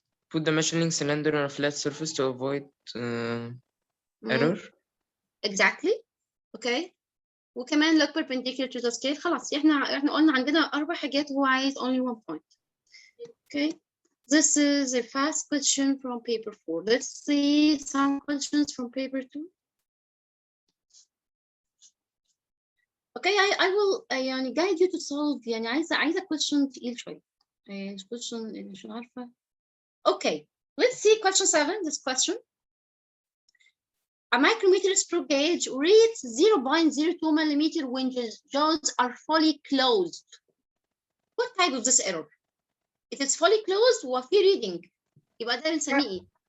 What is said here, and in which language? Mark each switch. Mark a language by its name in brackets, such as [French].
[English] Put the measuring cylinder on a flat surface to avoid error. Exactly. Okay. وكمان look perpendicular to the scale. [Arabic] خلاص احنا قلنا عندنا 4 حاجات وهو عايز [English] only 1 point. Okay. This is a fast question from paper 4. Let's see some questions from paper 2. Okay, I will يعني guide you to solve. [Arabic] يعني عايزة question تقيل شوية. question اللي مش عارفة. [English] Okay, let's see question 7. This question. A micrometer screw gauge reads 0.02 millimeter when the jaws are fully closed. What type of this error? If it's fully closed [Arabic] وفي reading يبقى ده بنسميه ايه؟